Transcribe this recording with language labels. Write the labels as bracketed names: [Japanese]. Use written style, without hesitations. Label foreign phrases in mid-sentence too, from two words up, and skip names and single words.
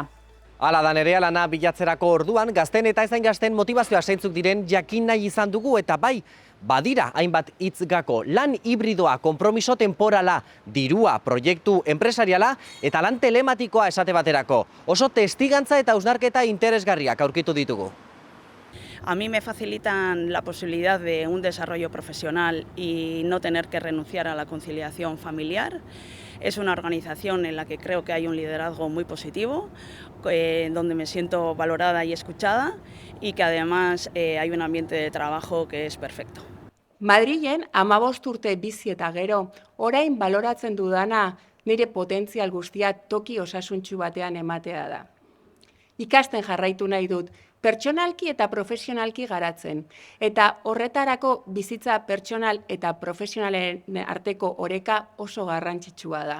[Basque] Hala da, nerea lana bilatzerako orduan, gazten eta ezain gazten motivazioa zeintzuk diren jakin nahi izan dugu eta bai, badira hainbat hitzgako lan hibridoa, konpromiso temporala, dirua, proiektu enpresariala eta lan telematikoa esate baterako. Oso testigantza eta hausnarketa interesgarriak aurkitu ditugu. [Spanish] A mí me facilitan la posibilidad de un desarrollo profesional y no tener que renunciar a la conciliación familiar. Es una organización en la que creo que hay un liderazgo muy positivo, donde me siento valorada y escuchada y que además hay un ambiente de trabajo que es perfecto. [Basque] Madrilen 15 urte bizi eta gero, orain baloratzen dudana nire potentzial guztia toki osasuntsu batean ematea da. Ikasten jarraitu nahi dut, pertsonalki eta profesionalki garatzen, eta horretarako bizitza pertsonal eta profesionalen arteko oreka oso garrantzitsua da.